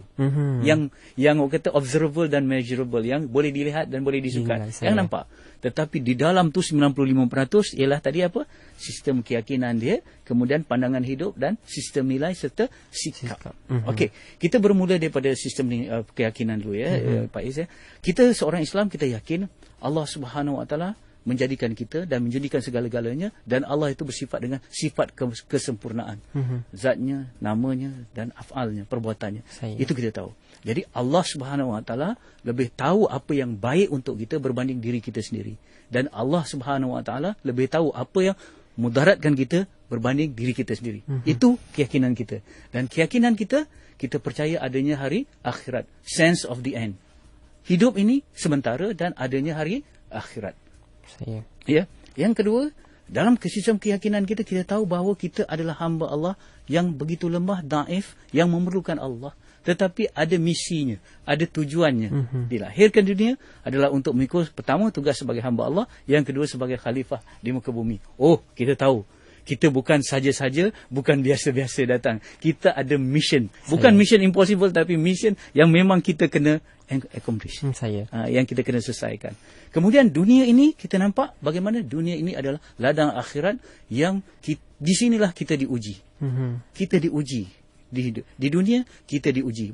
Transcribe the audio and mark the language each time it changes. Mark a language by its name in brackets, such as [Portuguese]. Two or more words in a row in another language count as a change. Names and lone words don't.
[Malay] Yang orang kata observable dan measurable, yang boleh dilihat dan boleh disukai, yang nampak. Tetapi di dalam tu 95% ialah tadi apa? Sistem keyakinan dia, kemudian pandangan hidup dan sistem nilai serta sikap. Okey, kita bermula daripada sistem keyakinan dulu ya Pak Is ya. Kita seorang Islam, kita yakin Allah Subhanahu Wa Taala menjadikan kita dan menjadikan segala-galanya, dan Allah itu bersifat dengan sifat kesempurnaan. Zatnya, namanya dan af'alnya, perbuatannya. Itu kita tahu. Jadi Allah Subhanahu Wa Taala lebih tahu apa yang baik untuk kita berbanding diri kita sendiri. Dan Allah Subhanahu Wa Taala lebih tahu apa yang mudaratkan kita berbanding diri kita sendiri. Itu keyakinan kita. Dan keyakinan kita percaya adanya hari akhirat. [English] Sense of the end. [Malay] Hidup ini sementara dan adanya hari akhirat. Ya. Yang kedua, dalam sistem keyakinan kita tahu bahawa kita adalah hamba Allah yang begitu lemah, daif, yang memerlukan Allah. Tetapi ada misinya, ada tujuannya. Dilahirkan dunia adalah untuk mengikut, pertama tugas sebagai hamba Allah, yang kedua sebagai khalifah di muka bumi. Kita tahu. Kita bukan saja-saja, bukan biasa-biasa datang. Kita ada mission. Bukan [English] mission impossible, [Malay] tapi mission yang memang kita kena accomplish. Yang kita kena selesaikan. Kemudian dunia ini, kita nampak bagaimana dunia ini adalah ladang akhirat yang di sinilah kita diuji. Kita diuji. Di dunia, kita diuji.